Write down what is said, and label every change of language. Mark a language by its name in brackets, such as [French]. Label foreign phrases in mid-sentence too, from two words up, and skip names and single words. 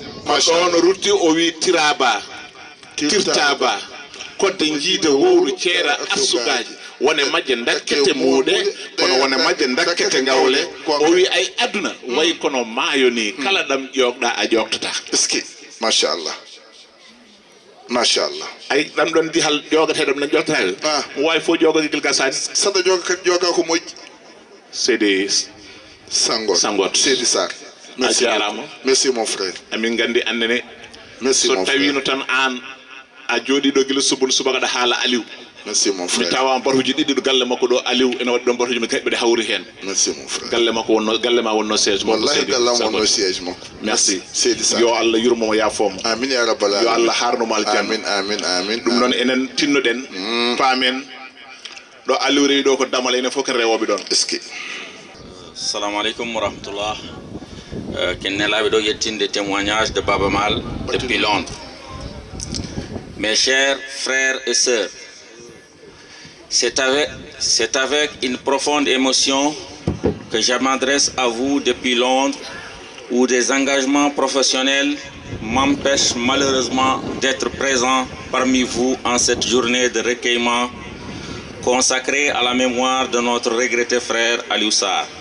[Fula] on rutti o wi tiraba tirtaba kodde jiide wowru ceera arsugaji wone majje dakkete muuɗe kono wone majje dakkete ngawle o wi ay aduna way kono maayo ni kala ɗam ƴoogɗa a ƴoogtata eski machallah ay ɗam ɗon di hal ƴoogateɗam nan ƴoogtata mo wawi fof ƴoogaki gil gasani saɗa ƴooga kadi ƴooga ko moƴƴi seydi sangot seydi Sarr a jarama [French] merci mon frère [Fula] amin gandi annene [French] merci mon [Fula] so [French] frère [Fula] tawino tan an a jooɗi ɗo gila subaka ɗa haala Aliou [French] merci mon [Fula] mi [French] frère [Fula] tawa batuji ɗiɗi ɗo galle makko ɗo Aliou ene waɗi ɗon batuji mi kaɓɓe ɗe hawri hen [French] merci mon frère [Fula] galle makko wonno galle ma wonno siège makko wallahi gallam wonno siège makko [French] merci [Fula] seydi Sarr yo Allah yurmomo yafomo [Arabic] آمين يا رب العالمين [Fula] yo Allah harnomo aljanna amin ɗum noon enen tinnoɗen paamen ɗo Aliou rewi ɗo ko damal enen fof ken rewoɓe ɗon eski [Arabic] السلام عليكم ورحمة الله [Fula] ken nelaɓe ɗo yettinde [French] témoignage de Baba Mal depuis Londres. Mes chers frères et sœurs, c'est avec une profonde émotion que je m'adresse à vous depuis Londres, où des engagements professionnels m'empêchent malheureusement d'être présent parmi vous en cette journée de recueillement consacrée à la mémoire de notre regretté frère Aliou Sarr.